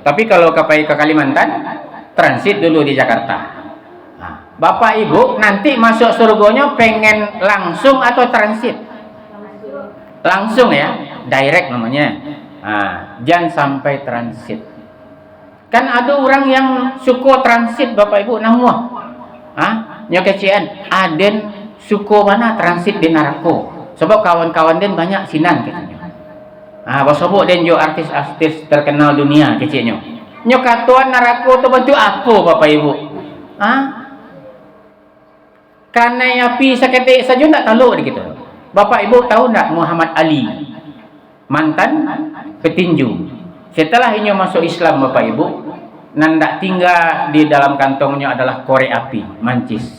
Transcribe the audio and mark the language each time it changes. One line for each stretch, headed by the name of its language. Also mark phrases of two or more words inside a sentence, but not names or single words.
Indonesian: Tapi kalau pergi ke Kalimantan, transit dulu di Jakarta. Nah, Bapak Ibu nanti masuk surganya pengen langsung atau transit? Langsung ya, direct namanya. Nah, jangan sampai transit. Kan ada orang yang suka transit Bapak Ibu namuah.
Minangkabau: Nyokecian, aden suka mana transit di neraka. Sebab kawan-kawan den banyak sinan katanya. Basobok den jo artis-artis terkenal dunia kecilnya. Nyokatuan neraka tu bentuk apa Bapak Ibu? Karena api seketik saja tak tahu gitu.
Indonesian: Bapak Ibu tahu tak Muhammad Ali? Mantan petinju. Setelah ini masuk Islam Bapak Ibu, nandak tinggal di dalam kantongnya adalah korek api, mancis.